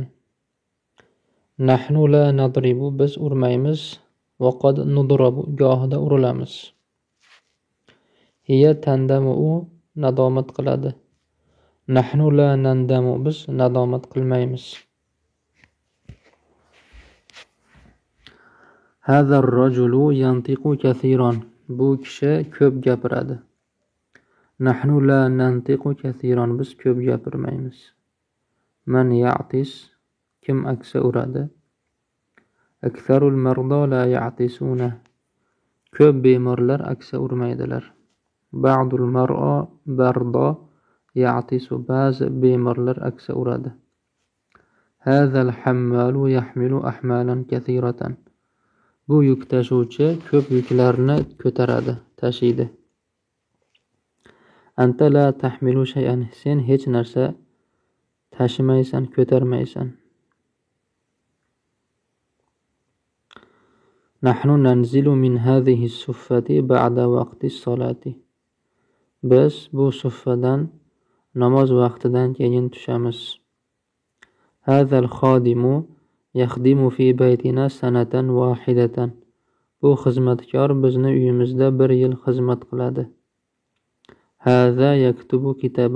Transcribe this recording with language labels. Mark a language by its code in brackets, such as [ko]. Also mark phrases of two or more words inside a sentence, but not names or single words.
[ar] نحن لا نضرب, [uz] biz urmaymiz. [ar] وقد نضرب, [uz] gohida urilamiz. [ar] هي تندم, [uz] u nadomat qiladi. [ar] نحن لا نندم, [uz] biz nadomat qilmaymiz. [ar] هذا الرجل ينطق كثيرا, [uz] bu kishi ko'p gapiradi. [ar] نحن لا ننطق كثيرا, [uz] biz ko'p gapirmaymiz. [ar] من يعطس, [uz] kim aksa uradi? [ar] أكثر المرضى لا يعطسون, [uz] ko'p bemorlar aksa urmaydilar. [ar] بعض المرضى يعطس. [uz] Ba'zi bemorlar aksa uradi. [ar] هذا الحمال يحمل أحمالا كثيرة. [uz] Bu yuk tashuvchi ko'p yuklarni ko'taradi, tashiydi. [ar] أنت لا تحمل شيئا. [uz] Sen hech narsa tashimaysan, ko'tarmaysan. [ar] نحن ننزل من هذه الصفة بعد وقت الصلاة. [uz] Biz bu suffadan namoz vaqtidan keyin tushamiz. [ar] هذا الخادم يخدم في بيتنا سنة واحدة. [uz] Bu xizmatkor bizni uyimizda 1 yil xizmat qiladi. [ar] هذا يكتب كتابا.